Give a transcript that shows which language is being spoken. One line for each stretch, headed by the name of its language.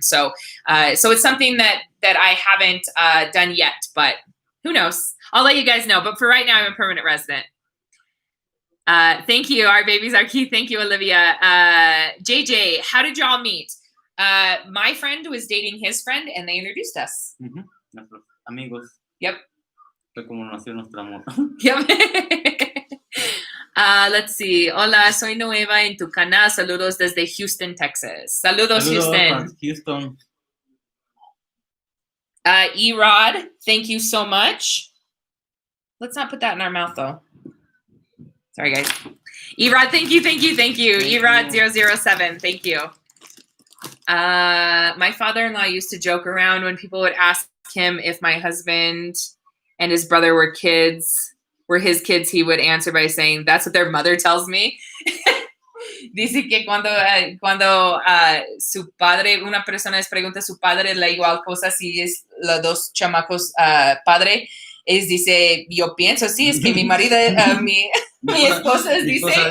English: So it's something that I haven't done yet, but who knows? I'll let you guys know. But for right now, I'm a permanent resident. Thank you. Our babies are key. Thank you, Olivia. JJ, how did y'all meet? My friend was dating his friend, and they introduced us.
Spanish: Mm-hmm. Nuestros amigos.
English: Yep.
Spanish: Fue como nació nuestro amor.
English: Yep. Let's see.
Spanish: Hola, soy nueva en tu canal. Saludos desde Houston, Texas. Saludos Houston.
English: Erod, thank you so much. Let's not put that in our mouth, though. Sorry, guys. Erod, thank you. Erod 007, thank you. My father-in-law used to joke around when people would ask him if my husband and his brother were his kids, he would answer by saying, that's what their mother tells me.
Spanish: Dice que cuando su padre, una persona les pregunta a su padre la igual cosa si es los dos chamacos padre, dice, yo pienso, sí, es que mi marido, mi esposa dice.